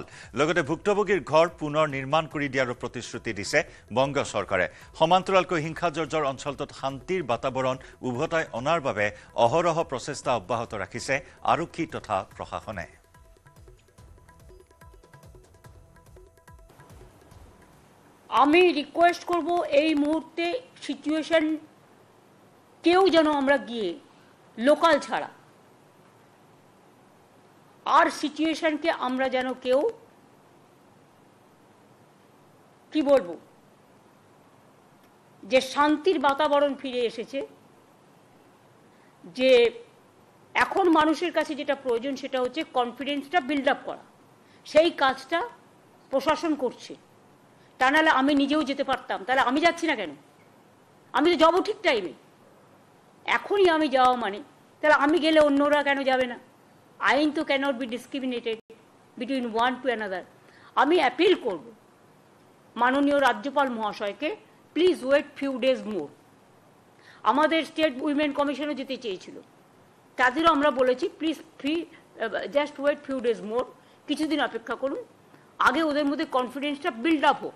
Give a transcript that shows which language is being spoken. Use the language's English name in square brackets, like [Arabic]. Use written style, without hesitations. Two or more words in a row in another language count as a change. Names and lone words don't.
[Assamese] লগতে ভুক্তভোগীৰ ঘৰ পুনৰ নিৰ্মাণ কৰি দিয়াৰ প্ৰতিশ্ৰুতি দিছে বংগ চৰকাৰে। সমান্তৰালকৈ হিংসাজৰ্জৰ অঞ্চলটোত শান্তিৰ বাতাবৰণ উভতাই অনাৰ বাবে অহৰহ প্ৰচেষ্টা অব্যাহত ৰাখিছে আৰক্ষী তথা প্ৰশাসনে। [Bangla] আমি রিকোয়েস্ট করব এই মুহূর্তে সিচুয়েশন কেউ যেন আমরা গিয়ে লোকাল ছাড়া আর সিচুয়েশনকে আমরা যেন কেউ কি বলবো যে শান্তির বাতাবরণ ফিরে এসেছে, যে এখন মানুষের কাছে যেটা প্রয়োজন সেটা হচ্ছে [English] confidence build up [Bangla] করা। সেই কাজটা প্রশাসন করছে। তা নাহলে আমি নিজেও যেতে পারতাম, তাহলে আমি যাচ্ছি না কেন? আমি তো যাবো ঠিক টাইমে। এখনই আমি যাওয়া মানে তাহলে আমি গেলে অন্যরা কেন যাবে না? আইন তো [English] cannot be discriminated between one to another. [Bangla] আমি অ্যাপিল করব মাননীয় রাজ্যপাল মহাশয়কে, [English] please wait few days more. [Bangla] আমাদের [English] state women commission [Bangla] যেতে চেয়েছিল, তাদেরও আমরা বলেছি [English] please just wait few days more, [Bangla] কিছুদিন অপেক্ষা করুন, আগে ওদের মধ্যে [English] confidence build up [Bangla] হোক।